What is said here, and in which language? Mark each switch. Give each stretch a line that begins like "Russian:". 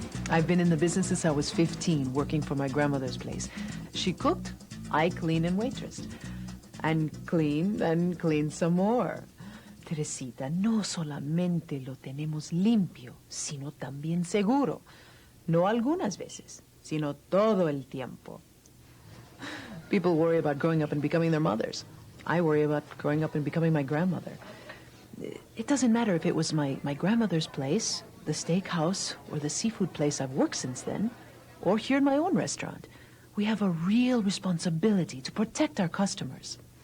English: I've been in the business since I was 15, working for my grandmother's place. She cooked, I cleaned and waitressed. And cleaned some more.
Spanish: Teresita, no solamente lo tenemos limpio, sino también seguro. No algunas veces, sino todo el tiempo.
English: People worry about growing up and becoming their mothers. I worry about growing up and becoming my grandmother. It doesn't matter if it was my grandmother's place, the steakhouse, or the seafood place I've worked since then, or here in my own restaurant. We have a real responsibility to protect our customers.